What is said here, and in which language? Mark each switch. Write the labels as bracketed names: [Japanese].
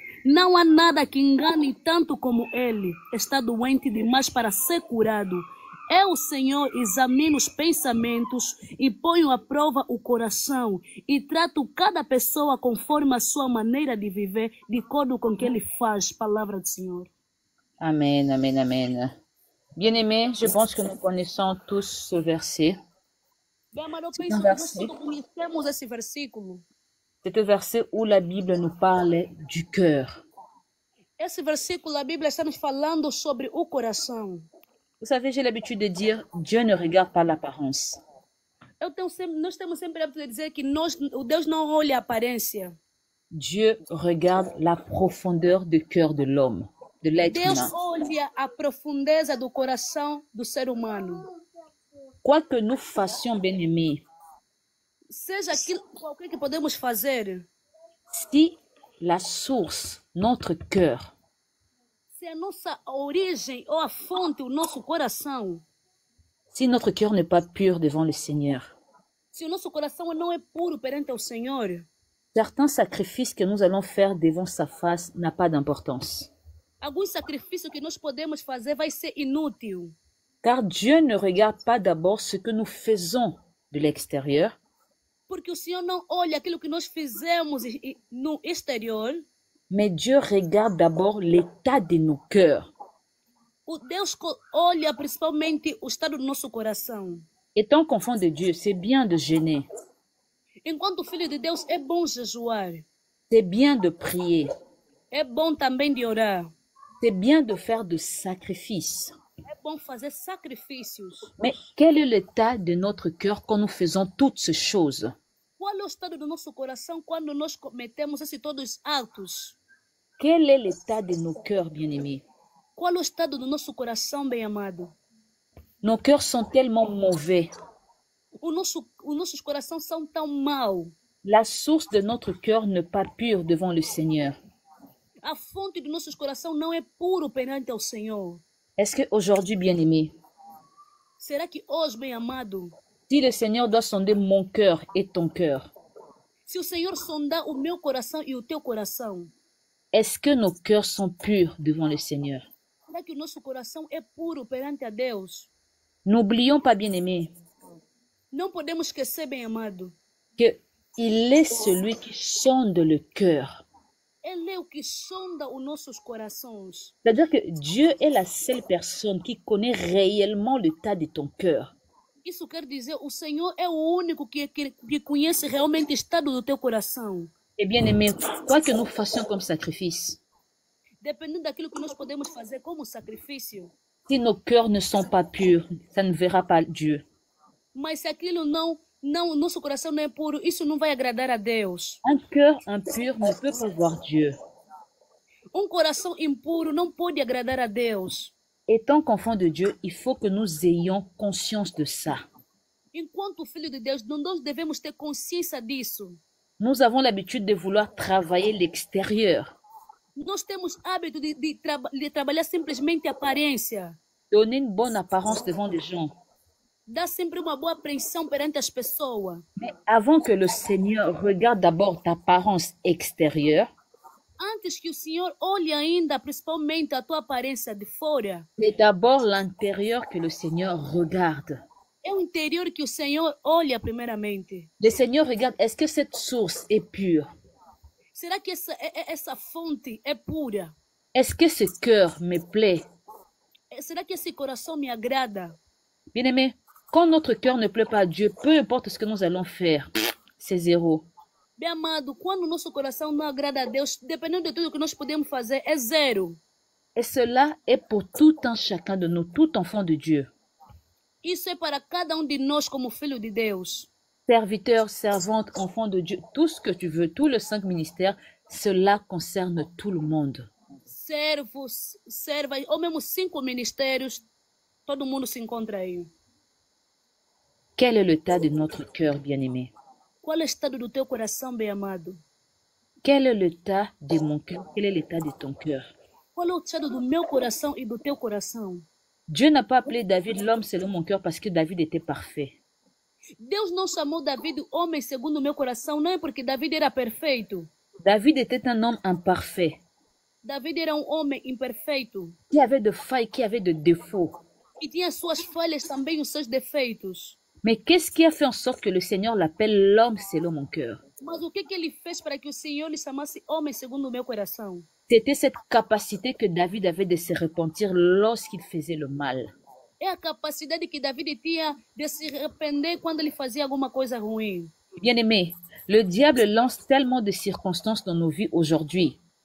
[Portuguese] Não há nada que engane tanto como ele. Está doente demais para ser curado. Eu, Senhor, examino os pensamentos e ponho à prova o coração e trato cada pessoa conforme a sua maneira de viver, de acordo com o que ele faz. Palavra do Senhor. Amen, amen, amen. [French] Bien-aimés, je pense que nous connaissons tous ce verset. [Portuguese] Bem, mas eu penso que nós todos conhecemos esse versículo. [French] C'est un verset où la Bible nous parle du cœur. [Portuguese] Esse versículo, a Bíblia está nos falando sobre o coração. [French] Vous savez, j'ai l'habitude de dire, Dieu ne regarde pas l'apparence. [Portuguese] Nós temos sempre a habitude de dizer que Deus não olha a aparência. [French] Dieu regarde la profondeur du cœur de l'homme, de l'être [Portuguese] Deus [French] humain. [Portuguese] olha a profundeza do coração do ser humano. [French] Quoi que nous fassions, bien-aimés, [Portuguese] Seja aquilo qualquer que podemos fazer, [French] si la source, notre cœur, [Portuguese] se a nossa origem ou a fonte, o nosso coração, [French] si notre cœur n'est pas pur devant le Seigneur, [Portuguese] se o nosso coração não é puro perante o Senhor, [French] certains sacrifices que nous allons faire devant sa face n'ont pas d'importance. [Portuguese] algum sacrifício que nós podemos fazer vai ser inútil. [French] Car Dieu ne regarde pas d'abord ce que nous faisons de l'extérieur, [Portuguese] Porque o Senhor não olha aquilo que nós fizemos no exterior. [French] mais Dieu regarde d'abord l'état de nos cœurs. [Portuguese] O Deus olha principalmente o estado do nosso coração. [French] Étant qu'enfant de Dieu, c'est bien de jeûner, [Portuguese] Enquanto filho de Deus, é bom jejuar. [French] c'est bien de prier, [Portuguese] É bom também de orar. [French] c'est bien de faire des sacrifices. [Portuguese] É bom fazer sacrifícios. [French] Mais quel est l'état de notre cœur quand nous faisons toutes ces choses? [Portuguese] Qual é o estado do nosso coração quando nós cometemos todos os atos? [French] Quel est l'état de nos cœurs, bien-aimés? [Portuguese] Qual é o estado do nosso coração, bem-amado? [French] Nos cœurs sont tellement mauvais. [Portuguese] Os nossos corações são tão maus. [French] La source de notre cœur n'est pas pure devant le Seigneur. [Portuguese] A fonte do nosso coração não é puro perante o Senhor. [French] Est-ce qu'aujourd'hui, bien-aimé, [Portuguese] Será que hoje, bem-amado, [French] si le Seigneur doit sonder mon cœur et ton cœur, [Portuguese] se o Senhor sondar o meu coração e o teu coração, [French] est-ce que nos cœurs sont purs devant le Seigneur? [Portuguese] será que o nosso coração é puro perante a Deus? [French] N'oublions pas, bien-aimé, [Portuguese] Não podemos esquecer, bem-amado, [French] que il est celui qui sonde le cœur. [Portuguese] Ele é o que sonda os nossos corações. [French] C'est-à-dire que Dieu est la seule personne qui connaît réellement l'état de ton cœur. [Portuguese] Isso quer dizer, o Senhor é o único que conhece realmente o estado do teu coração. [French] Et bien-aimé, quoi que nous fassions comme sacrifice, [Portuguese] Dependendo daquilo que nós podemos fazer como sacrifício, [French] si nos cœurs ne sont pas purs, ça ne verra pas Dieu. [Portuguese] mas se aquilo não, nosso coração não é puro, isso não vai agradar a Deus. [French] Un cœur impur ne peut pas voir Dieu. [Portuguese] Coração impuro não pode agradar a Deus. [French] Étant qu'enfant de Dieu, il faut que nous ayons conscience de ça. [Portuguese] Enquanto filho de Deus, nós devemos ter consciência disso. [French] Nous avons l'habitude de vouloir travailler l'extérieur, [Portuguese] Nós temos hábito de trabalhar simplesmente a aparência. [French] donner une bonne apparence devant les gens. [Portuguese] Dar sempre uma boa apreensão perante as pessoas. [French] Mais avant que le Seigneur regarde d'abord ta apparence extérieure, [Portuguese] Antes que o Senhor olhe ainda, principalmente a tua aparência de fora, [French] c'est d'abord l'intérieur que le Seigneur regarde. [Portuguese] é o interior que o Senhor olha primeiramente. [French] Le Seigneur regarde, est-ce que cette source est pure? [Portuguese] Será que essa fonte é pura? [French] Est-ce que ce cœur me plaît? [Portuguese] Será que esse coração me agrada? [French] Bien-aimé, quand notre cœur ne plaît pas à Dieu, peu importe ce que nous allons faire, c'est zéro. [Portuguese] Bem amado, quando o nosso coração não agrada a Deus, dependendo de tudo que nós podemos fazer, é zero. [French] Et cela est pour tout un chacun de nous, tout enfant de Dieu. [Portuguese] Isso é para cada de nós como filho de Deus. [French] Serviteur, servante, enfant de Dieu, tout ce que tu veux, tous les 5 ministères, cela concerne tout le monde. [Portuguese] Servos, servas, ou mesmo 5 ministérios, todo mundo se encontra aí. [French] Quel est l'état de notre cœur, bien-aimé? [Portuguese] Qual é o estado do teu coração, bem amado? [French] Quel est l'état de mon cœur? Quel est l'état de ton cœur? [Portuguese] Qual é o estado do meu coração e do teu coração? [French] Dieu n'a pas appelé David l'homme selon mon cœur parce que David était parfait. [Portuguese] Deus não chamou David homem segundo o meu coração, não é porque David era perfeito. [French] David était un homme imparfait, [Portuguese] David era homem imperfeito, [French] qui avait de failles, qui avait de défauts. [Portuguese] e tinha suas falhas também, os seus defeitos. [French] Mais qu'est-ce qui a fait en sorte que le Seigneur l'appelle l'homme selon mon cœur? [Portuguese] Mas o que ele fez para que o Senhor lhe chamasse homem segundo o meu coração? [French] C'était cette capacité que David avait de se repentir lorsqu'il faisait le mal. [Portuguese] É a capacidade que David tinha de se arrepender quando ele fazia alguma coisa ruim. [French] Bien-aimé, le diable lance tellement de circonstances dans nos vies aujourd'hui,